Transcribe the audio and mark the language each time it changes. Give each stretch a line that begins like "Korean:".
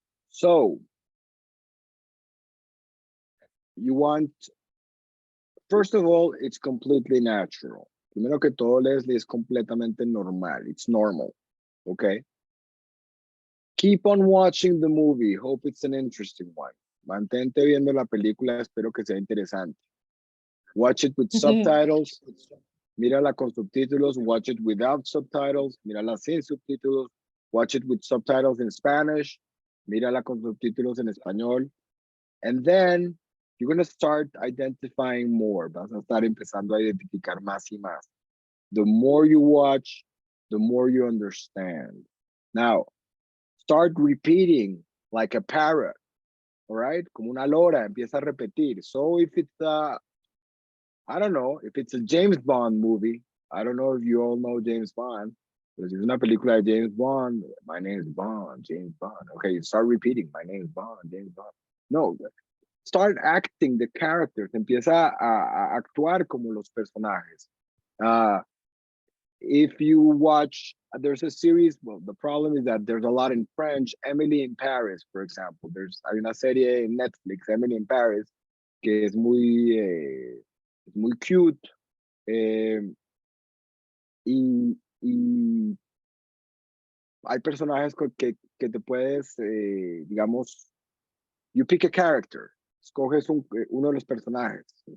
English: So, you want, first of all, it's completely natural.
Spanish: Primero que todo, Leslie, es completamente normal.
English: It's normal, okay? Keep on watching the movie. Hope it's an interesting one.
Spanish: Mantente viendo la película, espero que sea interesante.
English: Watch it with subtitles.
Spanish: Mírala con subtítulos.
English: Watch it without subtitles.
Spanish: Mírala sin subtítulos.
English: Watch it with subtitles in Spanish.
Spanish: Mírala con subtítulos en español.
English: And then you're going to start identifying more.
Spanish: Vas a estar empezando a identificar más y más.
English: The more you watch, the more you understand. Now, start repeating like a parrot. All right?
Spanish: Como una lora, empieza a repetir.
English: So if it's I don't know, if it's a James Bond movie, I don't know if you all know James Bond.
Spanish: Pero si es una película de James Bond,
English: my name is Bond,
Spanish: James Bond.
English: Okay, start repeating, my name is Bond, James Bond. No, start acting the characters.
Spanish: Empieza a actuar como los personajes.
English: If you watch, there's a series, well, the problem is that there's a lot in French. Emily in Paris, for example.
Spanish: Hay una serie en Netflix, Emily in Paris, que es muy cute. Y hay personajes que te puedes, digamos,
English: you pick a character,
Spanish: escoges uno de los personajes.